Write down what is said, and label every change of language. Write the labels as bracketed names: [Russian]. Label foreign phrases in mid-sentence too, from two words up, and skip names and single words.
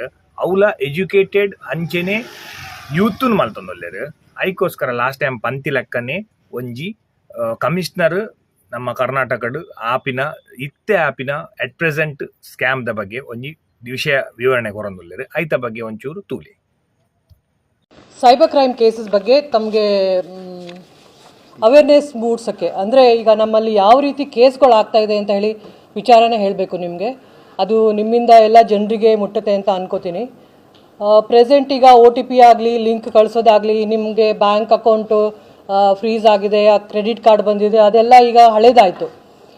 [Tulu] ಅವುಲ ಎಜುಕೇಟೆಡ್ ಅಂಚೆನೆ ಯೂತ್ನ್ ಮಲ್ತೊಂದುಲ್ಲೆರ್. ಐಕೋಸ್ಕರ [English] last time [Tulu] ಪಂತಿ ಲೆಕ್ಕನೆ ಒಂಜಿ ಕಮಿಷನರ್ ನಮ್ಮ ಕರ್ನಾಟಕಡ್ ಆಪಿನ ಇತ್ತೆ ಆಪಿನ [English] at present scam [Tulu] ದ ಬಗ್ಗೆ ಒಂಜಿ ವಿಷಯ ವಿವರಣೆ ಕೊರೊಂದುಲ್ಲೆರ್. ಐತ ಬಗ್ಗೆ ಒಂಚೂರು ತೂಲಿ. [English] cyber crime cases [Kannada] ಬಗ್ಗೆ ತಮಗೆ ಅವೇರ್ನೆಸ್ ಮೂಡಿಸೋಕ್ಕೆ, ಅಂದರೆ ಈಗ ನಮ್ಮಲ್ಲಿ ಯಾವ ರೀತಿ ಕೇಸ್ಗಳು ಆಗ್ತಾ ಇದೆ ಅಂತ ಹೇಳಿ ವಿಚಾರನೇ ಹೇಳಬೇಕು ನಿಮಗೆ. ಅದು ನಿಮ್ಮಿಂದ ಎಲ್ಲ ಜನರಿಗೆ ಮುಟ್ಟುತ್ತೆ ಅಂತ ಅನ್ಕೋತೀನಿ. ಪ್ರೆಸೆಂಟ್ ಈಗ OTP ಆಗಲಿ ಲಿಂಕ್ ಕಳಿಸೋದಾಗಲಿ, ನಿಮಗೆ [English] bank account [Kannada] ಫ್ರೀಸ್ ಆಗಿದೆ, [English] credit card [Kannada] ಬಂದಿದೆ, ಅದೆಲ್ಲ ಈಗ ಹಳೇದಾಯಿತು.